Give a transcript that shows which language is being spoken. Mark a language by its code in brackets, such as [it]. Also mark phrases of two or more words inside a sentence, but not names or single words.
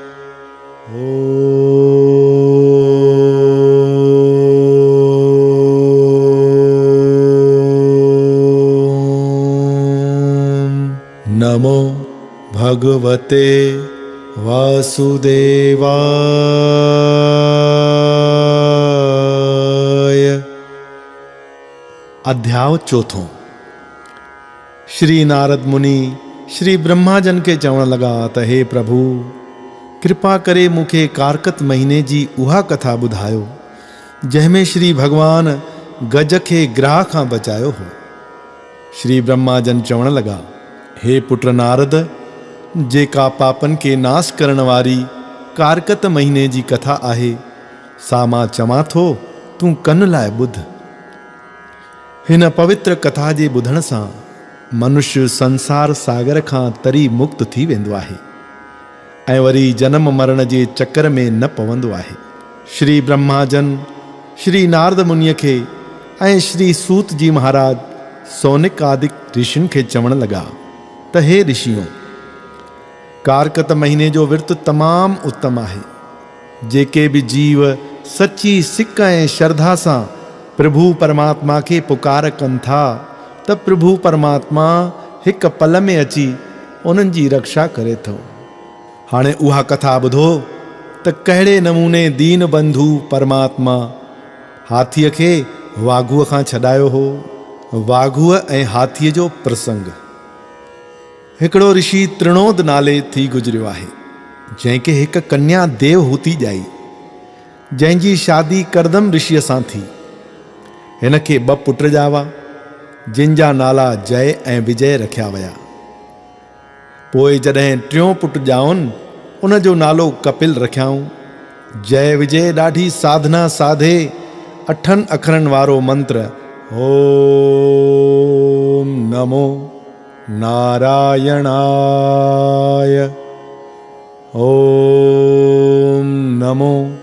[sa] नमो भगवते वासुदेवाय। [sd] अध्याय चौथों। श्री नारद मुनि श्री ब्रह्माजन के चवण लगा त हे प्रभु, कृपा करे मूंखे कारकत महीने जी उहा कथा ॿुधायो जंहिंमें श्री भगवान गज खे ग्राह खां बचायो हो। श्री ब्रह्माजन चवण लगा, हे पुत्र नारद, जेका पापन के नाश करण वारी कारकत महीने जी कथा आहे, सा मां चवां थो, तूं कन लाइ ॿुध। हिन पवित्र कथा जे ॿुधण सां मनुष्य संसार सागर खां तरी मुक्त थी वेंदो आहे ऐं वरी जन्म मरण जे चक्कर में न पवंदो आहे। श्री ब्रह्माजन श्री नारद मुनिअ खे ऐं श्री सूत जी महाराज सौनिक आदिक ऋषियुनि खे चवण लगा त हे ऋषियों, कारकत महीने जो विर्त तमामु उत्तम आहे। जेके बि जीव सची सिक ऐं श्रद्धा सां प्रभु परमात्मा के पुकार कनि था त प्रभु परमात्मा हिक पल में अची उन्हनि जी रक्षा करे थो। हाणे उहा कथा ॿुधो त कहिड़े नमूने दीन बंधु परमात्मा हाथीअ खे वाघूअ खां छॾायो हो। वाघूअ ऐं हाथीअ जो प्रसंग। हिकिड़ो ऋषि त्रिणोद नाले थी गुज़रियो आहे, जंहिंखे हिक कन्या देवहूति ॼाई, जंहिंजी शादी करदम ऋषिअ सां थी। हिन खे 2 पुट ॼावा, जिन जा नाला जय ऐं विजय रखिया विया। पोइ जॾहिं 3 पुट ॼाउनि, उन जो नालो कपिल रखियाऊं। जय विजय ॾाढी साधना साधे 8 अखरनि वारो मंत्र [sa] ओम नमो नारायणाय, ओम नमो